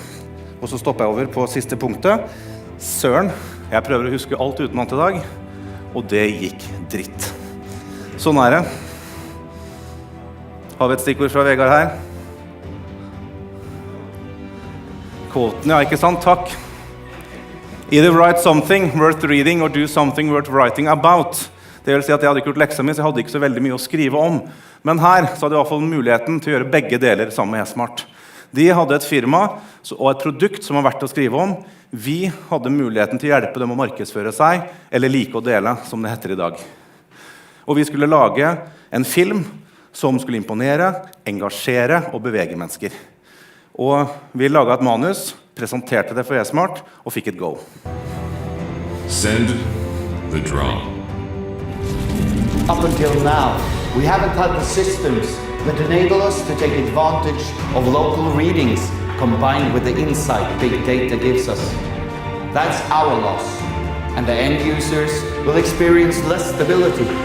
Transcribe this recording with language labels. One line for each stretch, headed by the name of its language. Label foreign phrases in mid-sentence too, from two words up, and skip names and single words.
Norwegian: Og så stopper jeg over på siste punktet. Søren, jeg prøver å huske alt utenat i dag, og det gikk dritt. Sånn det. Har vi et stikkord fra Vegard her? Quoten, ja, ikke sant? Takk.
English: Either write something worth reading or do something worth writing about.
Norwegian: Det vil si at jeg hadde ikke gjort leksa mi, så jeg hadde ikke så veldig mye å skrive om. Men her så hadde jeg i hvert fall muligheten til å gjøre begge deler sammen med eSmart. De hadde et firma og et produkt som var verdt å skrive om. Vi hadde muligheten til å hjelpe dem å markedsføre seg, eller like å dele, som det heter i dag. Og vi skulle lage en film som skulle imponere, engasjere og bevege mennesker. Og vi laget et manus, presenterte det for eSmart og fikk et go.
English: Send the drone. Up until now, we haven't had the systems that enable us to take advantage of local readings combined with the insight big data gives us. That's our loss, and the end users will experience less stability.